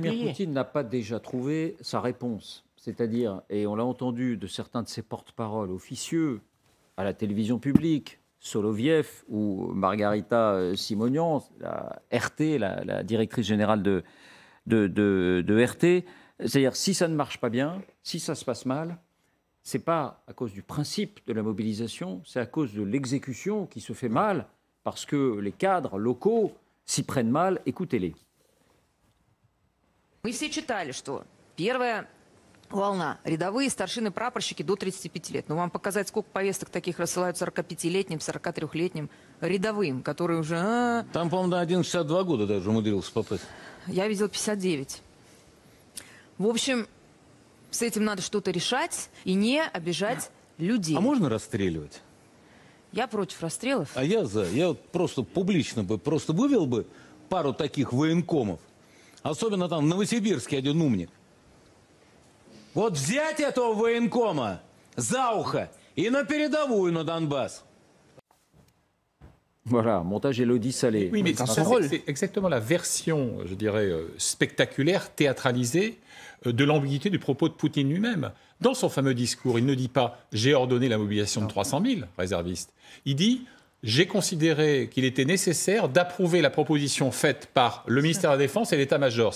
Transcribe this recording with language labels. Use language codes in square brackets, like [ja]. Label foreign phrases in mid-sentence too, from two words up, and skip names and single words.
[fr] Est-ce que Vladimir Poutine n'a pas déjà trouvé sa réponse? C'est-à-dire, et on l'a entendu de certains de ses porte-paroles officieux à la télévision publique, Soloviev ou Margarita Simonian, la RT, la directrice générale de RT, c'est-à-dire si ça ne marche pas bien, si ça se passe mal, c'est pas à cause du principe de la mobilisation, c'est à cause de l'exécution qui se fait mal, parce que les cadres locaux s'y prennent mal. Écoutez-les. [ru] Мы все читали, что первая волна, рядовые старшины прапорщики до 35 лет. Но вам показать, сколько повесток таких рассылают 45-летним, 43-летним рядовым, которые уже... Там, по-моему, на 1,62 года даже умудрился попасть. Я видел 59. В общем, с этим надо что-то решать и не обижать людей. А можно расстреливать? Я против расстрелов. А я за. Я вот просто публично бы просто вывел бы пару таких военкомов. Особенно там в Новосибирске один умник. Вот взять этого военкома за ухо и на передовую на Донбасс. [fr] Voilà, montage Élodie Salé. Oui, mais c'est exactement la version, je dirais, spectaculaire, théâtralisée de l'ambiguïté du propos de Poutine lui-même. Dans son fameux discours, il ne dit pas « j'ai ordonné la mobilisation de 300 000 réservistes ». Il dit « j'ai considéré qu'il était nécessaire d'approuver la proposition faite par le ministère de la Défense et l'État-major ».